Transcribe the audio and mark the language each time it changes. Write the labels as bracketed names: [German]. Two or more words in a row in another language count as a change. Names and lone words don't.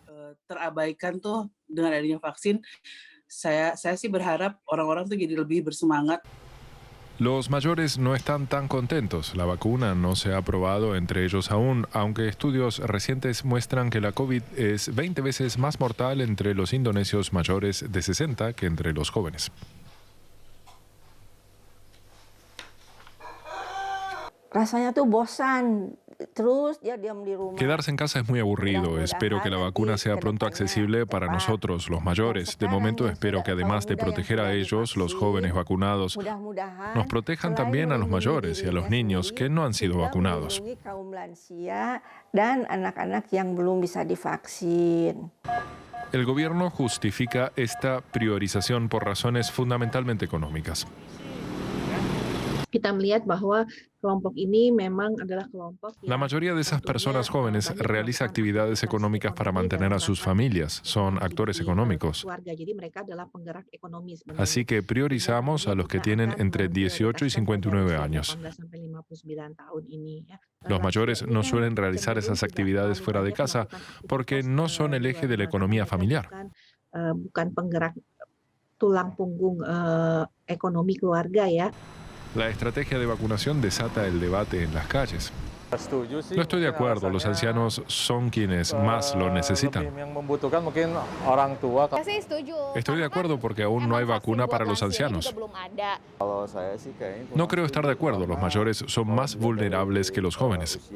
[Spanish] Los mayores no están tan contentos. La vacuna no se ha aprobado entre ellos aún, aunque estudios recientes muestran que la COVID es 20 veces más mortal entre los indonesios mayores de 60 que entre los jóvenes. [Indonesian] Rasanya tuh bosan. Terus dia diam di rumah. [Spanish] Quedarse en casa es muy aburrido. Espero que la vacuna sea pronto accesible para nosotros, los mayores. De momento espero que además de proteger a ellos, los jóvenes vacunados, nos protejan también a los mayores y a los niños que no han sido vacunados. [Indonesian] Kaum lansia dan anak-anak yang belum bisa divaksin. [Spanish] El gobierno justifica esta priorización por razones fundamentalmente económicas. [Indonesian] Kita melihat bahwa kelompok ini memang adalah kelompok [Spanish] La mayoría de esas personas jóvenes realiza actividades económicas para mantener a sus familias, son actores económicos. Así que priorizamos a los que tienen entre 18 y 59 años. Los mayores no suelen realizar esas actividades fuera de casa porque no son el eje de la economía familiar. [Indonesian] Bukan penggerak tulang punggung ekonomi keluarga ya. [Spanish] La estrategia de vacunación desata el debate en las calles. No estoy de acuerdo, los ancianos son quienes más lo necesitan. Estoy de acuerdo porque aún no hay vacuna para los ancianos. No creo estar de acuerdo, los mayores son más vulnerables que los jóvenes.